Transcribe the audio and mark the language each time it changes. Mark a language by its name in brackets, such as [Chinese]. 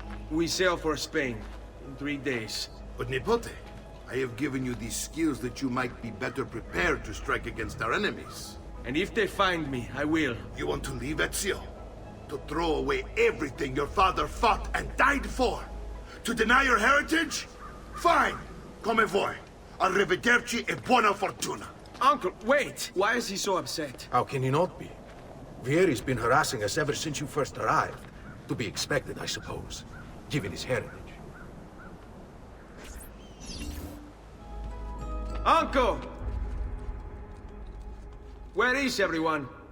[English] We sail for Spain in 3 days. But Nipote, I have given you these skills that you might be better prepared to strike against our enemies. And if they find me, I will. You want to leave Ezio? To throw away everything your father fought and died for? To deny your heritage? Fine. [Italian] Come voi. Arrivederci e buona fortuna. [English] Uncle, wait! Why is he so upset? How can he not be? Vieri's been harassing us ever since you first arrived. To be expected, I suppose, given his heritage. Uncle! Where is everyone?